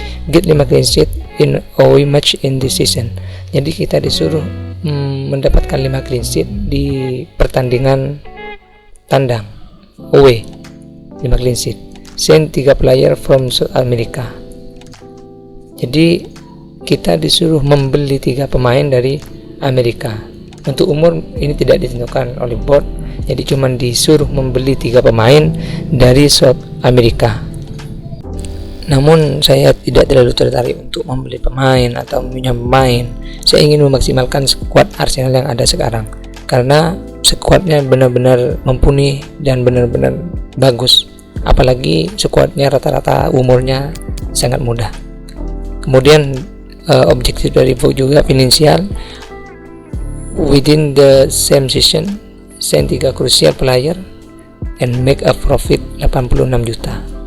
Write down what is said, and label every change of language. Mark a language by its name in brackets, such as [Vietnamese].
[English] Get 5 clean sheet in away match in this season. [Indonesian] Jadi kita disuruh mendapatkan 5 clean sheet di pertandingan tandang away, 5 clean sheet. [English] Send 3 player from South America. [Indonesian] Jadi kita disuruh membeli 3 pemain dari Amerika. Untuk umur ini tidak ditentukan oleh board, jadi cuma disuruh membeli 3 pemain dari South Amerika. Namun saya tidak terlalu tertarik untuk membeli pemain atau meminjam pemain. Saya ingin memaksimalkan skuad Arsenal yang ada sekarang, karena skuadnya benar-benar mumpuni dan benar-benar bagus. Apalagi skuadnya rata-rata umurnya sangat muda. Kemudian objektif dari Vogue juga finansial. [English] Within the same season, send 3 crucial player and make a profit 86 juta.